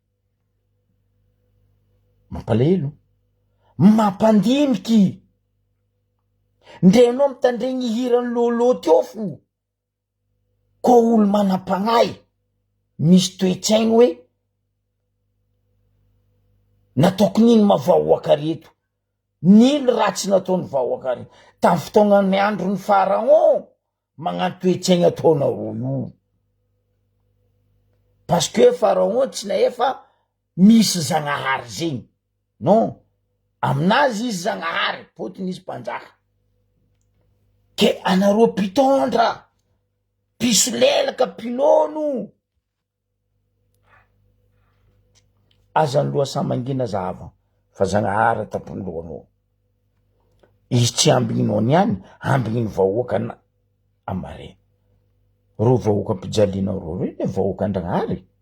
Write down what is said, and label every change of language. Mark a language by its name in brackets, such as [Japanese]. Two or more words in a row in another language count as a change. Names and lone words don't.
[Malagasy] mampalahelo mampandiniky ndre anao mitandregny hirany lôlô teo fo ko olo manam-pagnay misy toetsaigny hoe nataoko nino mavahoaka reto nino ratsy nataony vahoaka reto tamy fotoagnany androny Pharaon magnano toetsaigny ataonao io parce que Pharaon tsy nahefa misy Zagnahary zegny non aminazy izy Zagnahary potiny izy mpanjaka ke anareo mpitondra piso lelaka pinono azany loha samangina zahava fa Zagnahary tampony lohanao izy tsy ambigninao niany ambigniny vahoaka amare ro vahoaka ampijalinao ro reny vahoaka an-Zagnahary